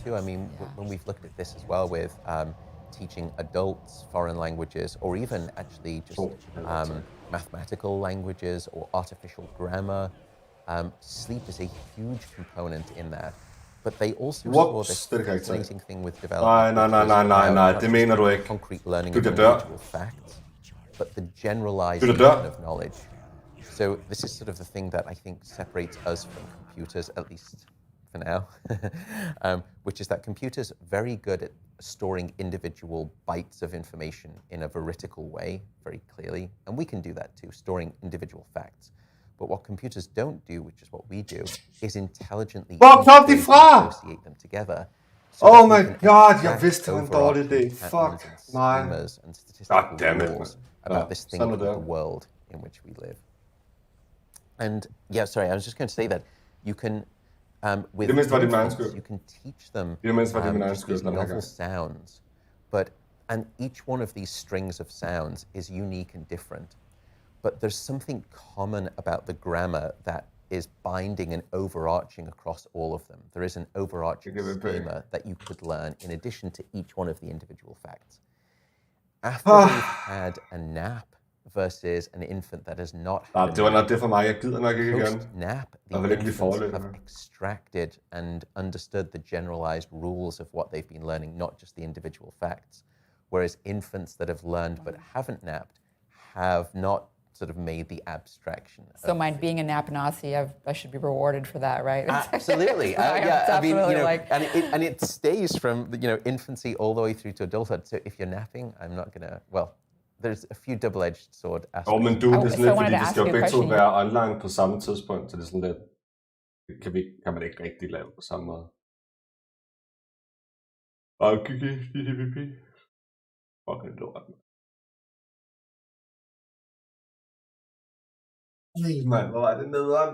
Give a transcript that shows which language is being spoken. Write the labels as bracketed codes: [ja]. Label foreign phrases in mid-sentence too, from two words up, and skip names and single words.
[en] I mean, when we've looked at this as well with teaching adults foreign languages, or even actually just mathematical languages or artificial grammar, sleep is a huge component in that. But they also saw this fascinating thing with development. [da] Nej, det mener du ikke. [en] Concrete learning [da] Du [en] of [da] kan dør. [en] individual facts, but the generalization of knowledge. So this is sort of the thing that I think separates us from computers, at least for now, which is that computers are very good at storing individual bytes of information in a veridical way, very clearly, and we can do that too, storing individual facts. But what computers don't do, which is what we do, is intelligently associate them together. So oh my god, [da] jeg vidste, det var en dårlig idé. Fuck, nej. [en] And statistical rules about this thing called the world in which we live. And yeah, sorry, I was just going to say that you can, with infants, you can teach them just these novel sounds, and each one of these strings of sounds is unique and different. But there's something common about the grammar that is binding and overarching across all of them. There is an overarching schema that you could learn in addition to each one of the individual facts. After they've had a nap versus an infant that has not had [da] det var nok det for mig. Jeg gider nok ikke igen. [en] Post-nap, [da] Jeg vil ikke blive forløbet. [en] have extracted and understood the generalized rules of what they've been learning, not just the individual facts. Whereas infants that have learned but haven't napped have not sort of made the abstraction. So being a nap Nazi, I should be rewarded for that, right? Absolutely. Yeah, I mean, like... it stays from infancy all the way through to adulthood. So if you're napping, I'm not gonna. Well, there's a few double-edged sword aspects. [da] Men du, det er sådan lidt, fordi de skal jo begge to være online på samme tidspunkt, så det er sådan lidt, det kan man ikke rigtig lave på samme måde. Okay, fucking lort. Mand, hvor var det nederen?